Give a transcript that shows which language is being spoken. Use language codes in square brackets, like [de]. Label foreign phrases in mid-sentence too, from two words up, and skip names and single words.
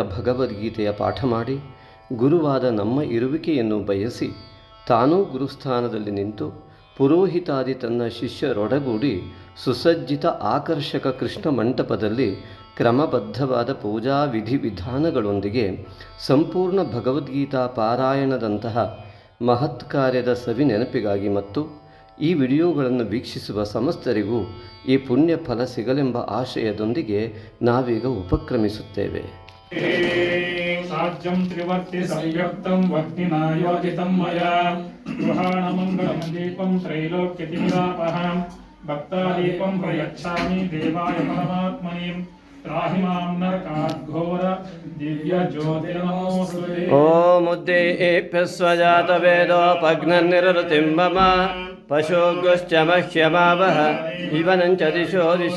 [kn] ಭಗವದ್ಗೀತೆಯ ಪಾಠ ಮಾಡಿ ಗುರುವಾದ ನಮ್ಮ ಇರುವಿಕೆಯನ್ನು ಬಯಸಿ ತಾನೂ ಗುರುಸ್ಥಾನದಲ್ಲಿ ನಿಂತು ಪುರೋಹಿತಾದಿ ತನ್ನ ಶಿಷ್ಯರೊಡಗೂಡಿ ಸುಸಜ್ಜಿತ ಆಕರ್ಷಕ ಕೃಷ್ಣ ಮಂಟಪದಲ್ಲಿ ಕ್ರಮಬದ್ಧವಾದ ಪೂಜಾ ವಿಧಿವಿಧಾನಗಳೊಂದಿಗೆ ಸಂಪೂರ್ಣ ಭಗವದ್ಗೀತಾ ಪಾರಾಯಣದಂತಹ ಮಹತ್ ಕಾರ್ಯದ ಸವಿ ನೆನಪಿಗಾಗಿ ಮತ್ತು ಈ ವಿಡಿಯೋಗಳನ್ನು ವೀಕ್ಷಿಸುವ ಸಮಸ್ತರಿಗೂ ಈ ಪುಣ್ಯ ಫಲ ಸಿಗಲೆಂಬ ಆಶಯದೊಂದಿಗೆ ನಾವೀಗ ಉಪಕ್ರಮಿಸುತ್ತೇವೆ. [sa] ಸಾಜ್ಯಂ ತ್ರಿವರ್ತಿ ಸಂಯುಕ್ತಂ ವಕ್ತಿನಾ ಯೋಜಿತಂ ಮಯಾ ಗೃಹಾಣಮಂಗಳಂ ದೀಪಂ ತ್ರೈಲೋಕ್ಯತಿಮಿರಾಪಹಂ ಭಕ್ತಾದೀಪಂ ಪ್ರಯಚ್ಛಾಮಿ ದೇವಾಯ ಪರಮಾತ್ಮನೇ ತ್ರಾಹಿ ಮಾಂ ನರಕಾದ್ಘೋರ ದಿವ್ಯ ಜ್ಯೋತಿರ್ನಮೋಸ್ತುತೇ. ಓಂ ಉದ್ದೇಪ್ಯ ಸ್ವಜಾತ ವೇದೋಪಗ್ನನಿರೃತಿಂ ಮಮ ಪಶೋಗ್ಶ್ಚ ಮಹ್ಯಮಾವಹ ಇವನಂಚ ದಿಶೋ ದಿಶ